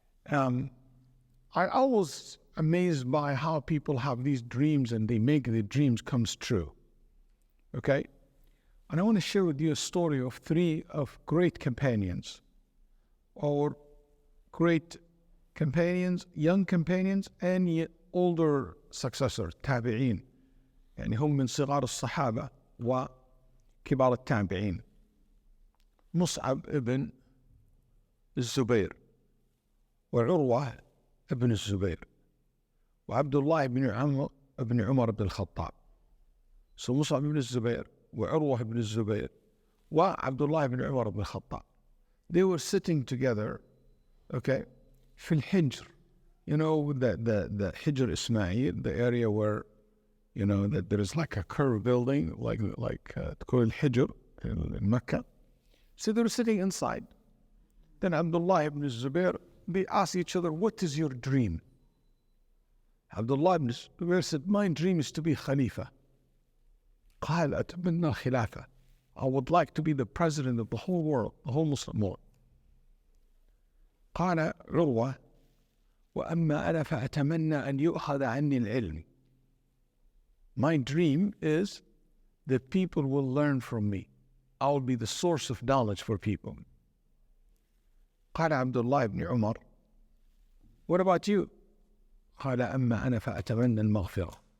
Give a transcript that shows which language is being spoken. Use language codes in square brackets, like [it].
[en] I was amazed by how people have these dreams and they make the dreams come true. Okay? And I want to share with you a story of 3 of great companions, or great companions, young companions, and yet older successors, tabi'in. [ar] يعني هم من صغار الصحابة وكبار التابعين. مصعب ابن الزبير. وعروة ابن الزبير وعبد الله بن عمر بن الخطاب. [en] So Mus'ab ibn Zubayr وعروة ibn الزبير وعبد الله بن عمر بن الخطاب. They were sitting together, okay, [ar] في الحجر. [en] You know, the Hijr Ismail, the area where, you know, that there is like a curved building, like called Hijr in Mecca. So they were sitting inside. Then Abdullah ibn Zubayr, they asked each other, what is your dream? Abdullah ibn Zubayr said, my dream is to be Khalifa. [ar] قال أتمنى الخلافة. [en] I would like to be the president of the whole world, the whole Muslim world. [ar] قال عروة وأما أنا فأتمنى أن يؤخذ عني العلم. [en] My dream is that people will learn from me. I will be the source of knowledge for people. [ar] قال عبد الله بن عمر [en] what about you? [ar] قال أما أنا فأتمنى المغفرة.